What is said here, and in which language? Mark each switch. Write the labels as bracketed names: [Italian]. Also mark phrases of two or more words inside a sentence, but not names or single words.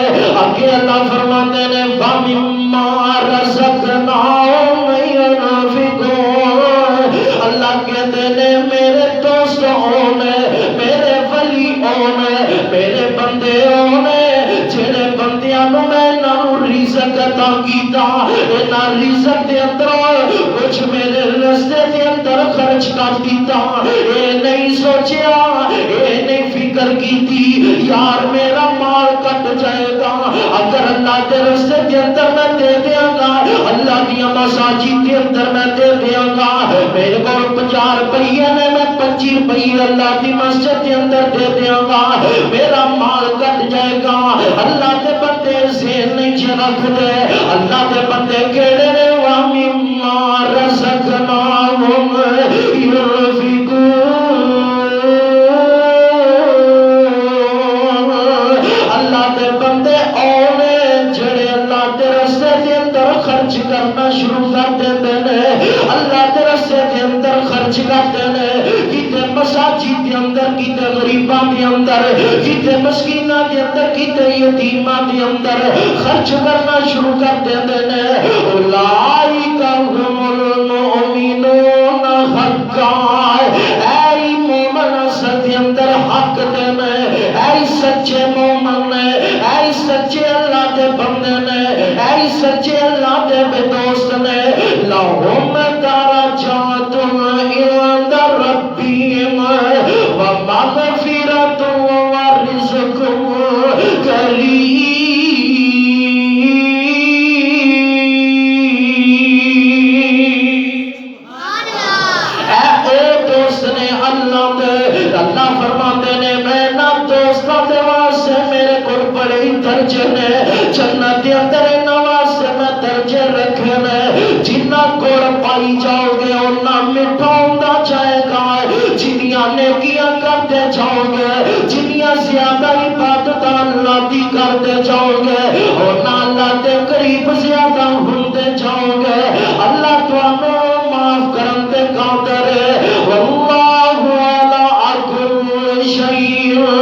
[Urdu] اگے اللہ فرماتے ہیں [Arabic] وَمِمَّا رَزَقْنَاهُمْ يُنْفِقُونَ، [Urdu] اللہ کہتے ہیں میرے دوست ہونے، میرے ولی ہونے، میرے بندے ہونے، [Punjabi] جڑے بندیاں نو میں انہاں رزق عطا کیتا، انہاں رزق دے اندر کچھ میرے رستے دے اندر خرچ کر دیتا، اے نہیں سوچیا، اے نہیں فکر کیتی یار میرا مال کٹ جائے گا، اگر اللہ دے رستے دے اندر میں دے دیاں گا، اللہ دی مساجد دے اندر میں دے دیاں گا، میرے کو 50 روپیے نے میں 25 روپیے اللہ دی مسجد دے اندر دے دیاں گا، میرا مال کٹ جائے گا۔ اللہ دے بندے ذہن نہیں رکھ دے، اللہ دے بندے کیڑے نے؟ [Arabic] وَمِمَّا رَزَقْنَاهُمْ يُنْفِقُونَ، [Punjabi] اللہ دے بندے اونے جڑے اللہ دے رستے دے اندر خرچ کرنا شروع کر دیندے نے، اللہ دے رستے دے اندر خرچ کرتے ہیں، کتے مساجد دے اندر، کتے غریباں دے اندر، کتے مسکیناں دے اندر، کتے یتیماں دے اندر خرچ کرنا شروع کر دیندے نے۔ [Arabic] اولئک هم المؤمنون حقا، [Punjabi] اے مومن اصل دے اندر حق دے نے، اے سچے مومن نے، اے سچے اللہ دے بندے نے، اے سچے اللہ دے دوست نے۔ [Arabic] لہم درجات عند ربهم ومغفرۃ ورزق کریم۔ [Punjabi] اللہ فرماتے نے میں نہ دوستاں دے واسطے میرے کو بڑے ہی درجے نے، جنت دے اندر انہاں واسطے میں درجے رکھے نے، جنہ گڑ پائی جاؤ گے انہاں میٹھا ہوندا جائے گا، جنیاں نیکیاں کرتے جاؤ گے، جنیاں زیادہ عبادت اللہ دی کرتے جاؤ گے، انہاں اللہ دے قریب زیادہ ہوندے جاؤ گے۔ اللہ تانوں معاف کرن تے قادر ہے، [Arabic] واللہ علی کل شیء